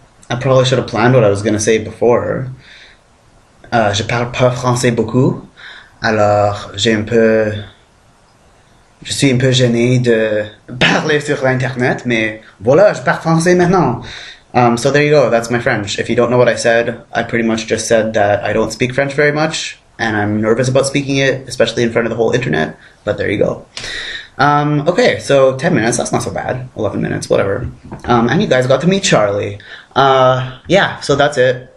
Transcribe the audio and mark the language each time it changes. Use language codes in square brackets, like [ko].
[en] I probably should have planned what I was going to say before. [fr] Je parle pas français beaucoup. Alors, je suis un peu gêné de parler sur l'internet, mais voilà, je parle français maintenant. [en] So there you go, that's my French. If you don't know what I said, I pretty much just said that I don't speak French very much, and I'm nervous about speaking it, especially in front of the whole internet, but there you go. Okay, so 10 minutes, that's not so bad. 11 minutes, whatever. And you guys got to meet Charlie. Yeah, so that's it.